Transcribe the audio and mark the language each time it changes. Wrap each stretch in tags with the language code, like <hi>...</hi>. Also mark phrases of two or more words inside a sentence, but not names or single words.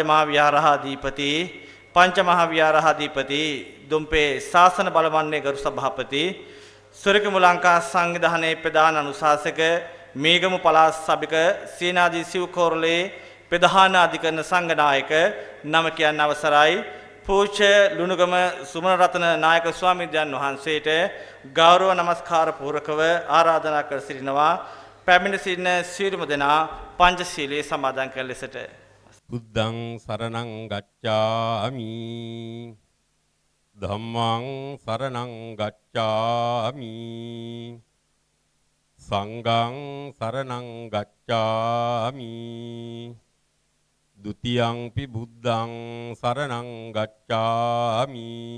<si>මහා විහාරාධිපති පංචමහා විහාරාධිපති දුම්පේ ශාසන බලවන්නේ ගරු සභාපති සොරකමු ලංකා සංවිධානයේ ප්‍රධාන අනුශාසක මේගමු පළාත් සභික සේනාධි සිව්කෝරළේ ප්‍රධාන අධිකරණ සංඝනායක නම කියන්න අවසරයි පූජ්‍ය ලුණුගම සුමනරත්න නායක ස්වාමීන් වහන්සේට ගෞරව නමස්කාර පූර්වකව ආරාධනා කර සිටිනවා පැමිණ සිටින සියලුම දෙනා පංචශීලයේ සමාදන් කළ ලෙසට.</si> <pi>බුද්ධං සරණං ගච්ඡාමි ධම්මං සරණං ගච්ඡාමි සංඝං සරණං ගච්ඡාමි ဒ ුතියංපි බුද්ධං සරණං ගච්ඡාමි</pi>